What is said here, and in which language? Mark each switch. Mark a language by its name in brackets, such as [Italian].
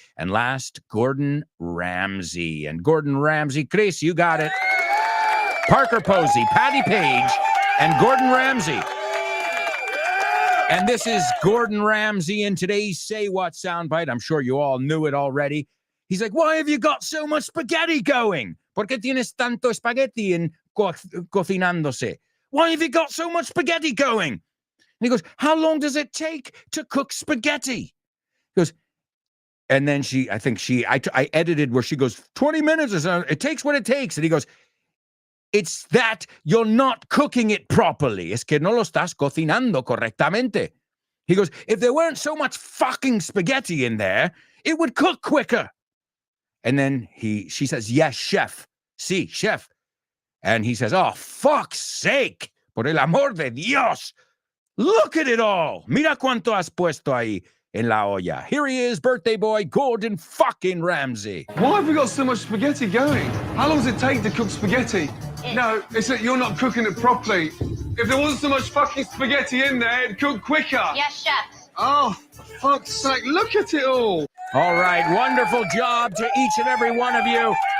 [English] And last, Gordon Ramsay. And Gordon Ramsay, Chris, you got it. Parker Posey, Patty Page, and Gordon Ramsay. And this is Gordon Ramsay in today's Say What soundbite. I'm sure you all knew it already. He's like, why have you got so much spaghetti going? [Spanish] ¿Por qué tienes tanto espagueti cocinándose? [English] Why have you got so much spaghetti going? And he goes, how long does it take to cook spaghetti? He goes, and then I edited where she goes, 20 minutes or so. It takes what it takes. And he goes, it's that you're not cooking it properly. [Spanish] Es que no lo estás cocinando correctamente. [English] He goes, if there weren't so much fucking spaghetti in there, it would cook quicker. And then she says, yes, chef. [Spanish] Sí, chef. [English] And he says, oh, fuck's sake. [Spanish] Por el amor de Dios. [English] Look at it all. [Spanish] Mira cuánto has puesto ahí en la olla. [English] Here he is, birthday boy, Gordon fucking Ramsay. Why have we got so much spaghetti going? How long does it take to cook spaghetti? No, it's that you're not cooking it properly. If there wasn't so much fucking spaghetti in there, it'd cook quicker. Yes, chef. Oh, for fuck's sake, look at it all. All right, wonderful job to each and every one of you.